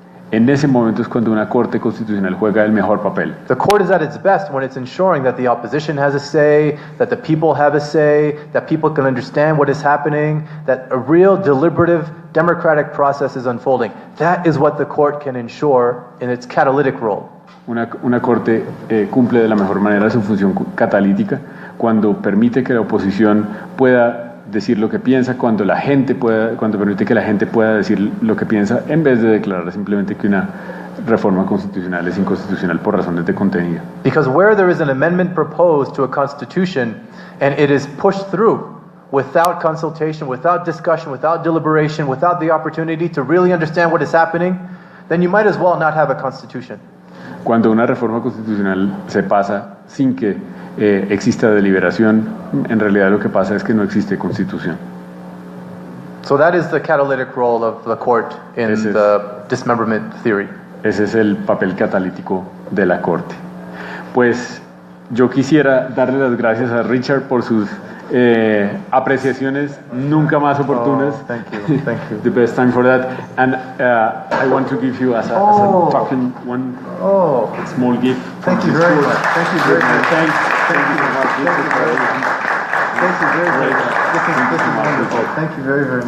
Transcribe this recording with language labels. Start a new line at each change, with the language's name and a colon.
Spanish: En ese momento es cuando una Corte Constitucional juega el mejor papel.
English: The court is at its best when it's ensuring that the opposition has a say, that the people have a say, that people can understand what is happening, that a real deliberative democratic process is unfolding. That is what the court can ensure in its catalytic role.
Spanish: Una Corte cumple de la mejor manera su función catalítica cuando permite que la oposición pueda decir lo que piensa, cuando permite que la gente pueda decir lo que piensa, en vez de declarar simplemente que una reforma constitucional es inconstitucional por razones de contenido.
English: Because where there is an amendment proposed to a constitution and it is pushed through without consultation, without discussion, without deliberation, without the opportunity to really understand what is happening, then you might as well not have a constitution.
Spanish: Cuando una reforma constitucional se pasa sin que exista deliberación, en realidad lo que pasa es que no existe constitución.
English: So that is the catalytic role of the court in the dismemberment theory.
Spanish: Ese es el papel catalítico de la Corte. Pues yo quisiera darle las gracias a Richard por sus apreciaciones nunca más oportunas.
English: Oh, thank you, thank you. The best time for that. And I want to give you as a token one small gift. Thank you very much. Thank you very much. Thanks. Thank you very much. Thank you very much. This is wonderful. Thank you very, very much.